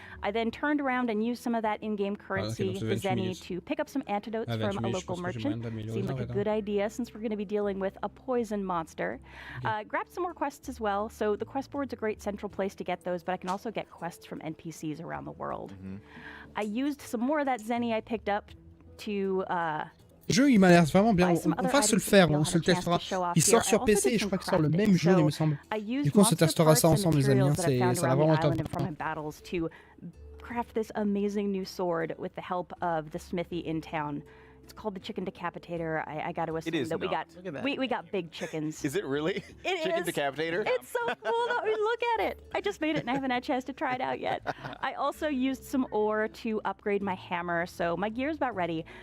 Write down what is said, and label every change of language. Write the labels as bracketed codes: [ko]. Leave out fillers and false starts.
[en] I then turned around and used some of that in-game currency, the Zenny, to pick up some antidotes from a local merchant. Seemed like a good idea since we're going to be dealing with a poison monster. Grabbed some more quests as well. So the quest board's a great central place to get those, but I can also get quests from NPCs around the world. I used some more of that Zenny I picked up to... [fr] Le jeu, il m'a l'air vraiment bien. On va se le faire, on se le testera. Il sort sur PC et je crois qu'il sort le même jour, il me semble. Du coup, on se testera ça ensemble, les amis. Ça va vraiment être [en] to craft this amazing new sword with the help of the smithy in town. It's called the Chicken Decapitator. I got to assume that we got big chickens. Is it really? It Chicken is. Decapitator? It's so cool. I mean, look at it. I just made it and I haven't had a chance to try it out yet. I also used some ore to upgrade my hammer, so my gear's about ready.